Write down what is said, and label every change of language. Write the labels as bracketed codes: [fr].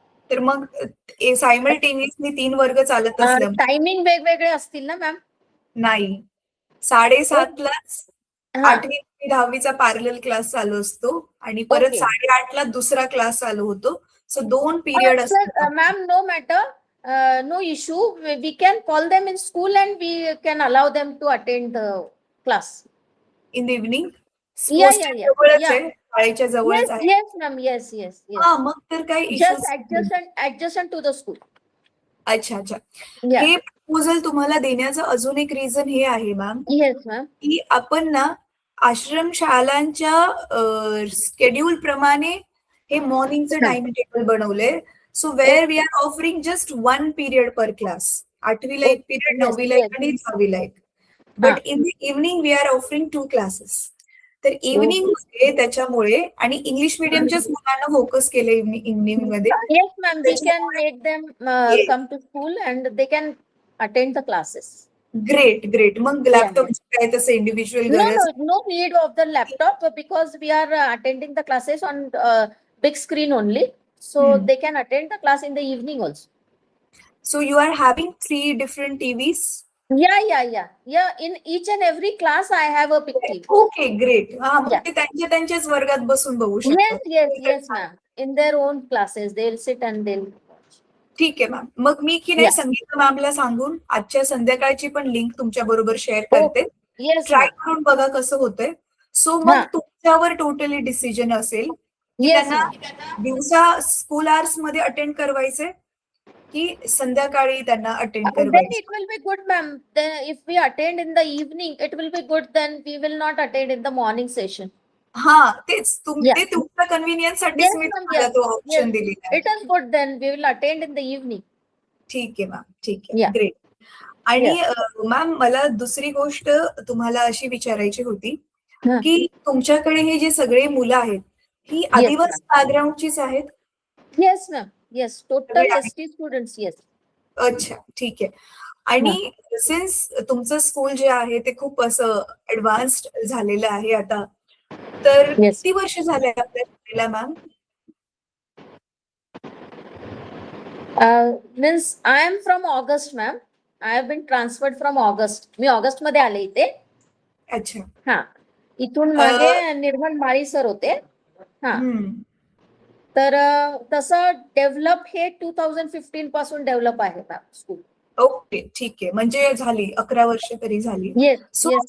[mr] तर मग सायमल्टेनियसली 3 वर्ग चालत असल्यामुळे टायमिंग वेगवेगळे असतील ना मॅम? नाही, 7:30लाच हा 8वी आणि 10वीचा पॅरलल क्लास चालू असतो आणि परत 8:30ला दुसरा क्लास चालू होतो. सो 2 पिरियड असतात. Ma'am no matter, [en] no issue. We can call them in school and we can allow them to attend the class. In the evening Yeah. [mr] जवळच आहे, शाळेच्या जवळच [en] Yes, [mr] आहे. [en] yes, ma'am. Yes. [mr] हा, मग तर काही [en] Just issues. adjacent to the school. [mr] अच्छा. [en] Yeah. [mr] हे प्रपोजल तुम्हाला देण्याचं अजून एक रिझन हे आहे मॅम, [en] Yes, ma'am. [mr] की आपण ना आश्रमशालांच्या शेड्यूल प्रमाणे हे मॉर्निंगचं टाइम टेबल बनवलंय. [en] So where we are offering just 1 period per class. [mr] 8वीला 1 period, 9वीला 1 आणि 10वीला 1. [en] But in the evening we are offering 2 classes. [mr] तर इव्हनिंग मध्ये त्याच्यामुळे आणि इंग्लिश मिडियमच्याच मुलांना फोकस केलं इव्हनिंग मध्ये. [en] Yes, ma'am. We can make them come to school and they can attend the classes. Great. [mr] मग लॅपटॉपची काय तसं इंडिव्हिज्युअल गरज? [en] No need of the laptop because we are attending the classes on big screen only. So they can attend the class in the evening also. So you are having 3 different TVs? Yeah. In each and every class I have a big TV. Okay, great. [mr] मग ते त्यांच्याच वर्गात बसून बघू शकतात. [en] Yes, ma'am. In their own classes they'll sit and they'll watch. [mr] ठीक आहे ma'am. मग मी की नाही संगीता मॅमला सांगून आजच्या संध्याकाळची पण लिंक तुमच्या बरोबर शेअर करते. ट्राय करून बघा कसं होतंय. सो मग तुमच्यावर टोटली डिसिजन असेल की त्यांना दिवसा स्कूल आवर्स मध्ये अटेंड करवायचे की संध्याकाळी त्यांना attend [en] Then [mr] करवायचे. [en] it will be good, ma'am. Then if we attend in the evening, it will be good. Then we will not attend in the morning session. [mr] तेच ते तुमच्या कन्व्हिनियन्स साठीच मी तुम्हाला तो ऑप्शन दिलेला आहे. [en] It is good. Then we will attend in the evening. [mr] ठीक आहे मॅम, ठीक आहे. ग्रेट. आणि मॅम मला दुसरी गोष्ट तुम्हाला अशी विचारायची होती की तुमच्याकडे हे जे सगळे मुलं आहेत ही आदिवासी बॅकग्राऊंडचीच आहेत? [en] Yes, ma'am. Yes, total ST students. Yes. [mr] अच्छा, ठीक आहे. आणि सिन्स तुमचं स्कूल जे आहे ते खूप असं ऍडव्हान्स्ड झालेलं आहे आता, तर किती वर्ष झाले आपल्या शाळेला ma'am? [en] Means I am from August, ma'am. I have been transferred from August. [mr] मी August मध्ये आले इथे. अच्छा. इथून मागे निर्मल माळी सर होते. तर तसं डेव्हलप हे 2015 पासून डेव्हलप आहे मॅम स्कूल. ओके, ठीक आहे. म्हणजे झाली 11 वर्ष तरी झाली. [en] Yes.